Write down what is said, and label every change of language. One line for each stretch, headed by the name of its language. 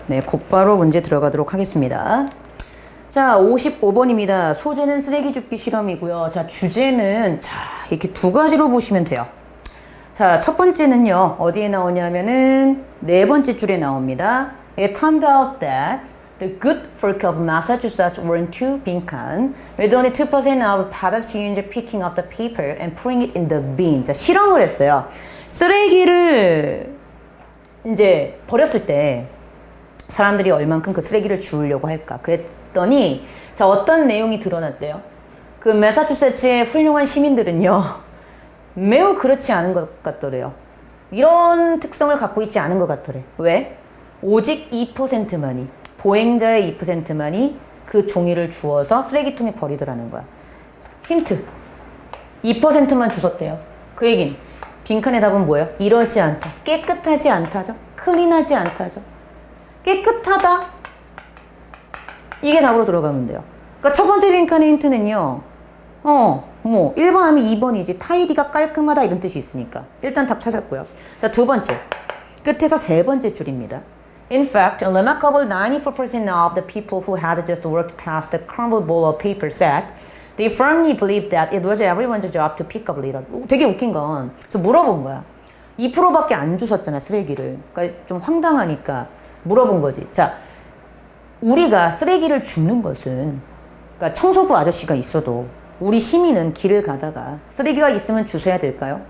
Korean: 네, 곧바로 문제 들어가도록 하겠습니다. 자, 55번입니다. 소재는 쓰레기 줍기 실험이고요. 자, 주제는 이렇게 두 가지로 보시면 돼요. 자, 첫 번째는요. 어디에 나오냐면은 네 번째 줄에 나옵니다.
English: It turned out that the good folk of Massachusetts weren't too 빈칸 with only 2% of pedestrians picking up the paper and putting it in the bin.
Korean: 자, 실험을 했어요. 쓰레기를 이제 버렸을 때 사람들이 얼만큼 그 쓰레기를 주우려고 할까? 그랬더니 자, 어떤 내용이 드러났대요? 그 매사추세츠의 훌륭한 시민들은요 매우 그렇지 않은 것 같더래요. 이런 특성을 갖고 있지 않은 것 같더래. 왜? 오직 2%만이 보행자의 2%만이 그 종이를 주워서 쓰레기통에 버리더라는 거야. 힌트 2%만 주웠대요. 그 얘긴 빈칸의 답은 뭐예요? 이러지 않다. 깨끗하지 않다죠. 클린하지 않다죠. 깨끗하다. 이게 답으로 들어가면 돼요. 그러니까 첫 번째 빈칸의 힌트는요. 1번 하면 2번이지. 타이디가 깔끔하다 이런 뜻이 있으니까. 일단 답 찾았고요. 자, 두 번째. 끝에서 세 번째 줄입니다.
English: In fact, a remarkable 94% of the people who had just worked past the crumbled bowl of paper said they firmly believed that it was everyone's job to pick up litter.
Korean: 되게 웃긴 건, 그래서 물어본 거야. 2%밖에 안 주웠잖아, 쓰레기를. 그러니까 좀 황당하니까 물어본 거지. 자, 우리가 쓰레기를 줍는 것은, 그러니까 청소부 아저씨가 있어도 우리 시민은 길을 가다가 쓰레기가 있으면 주워야 될까요?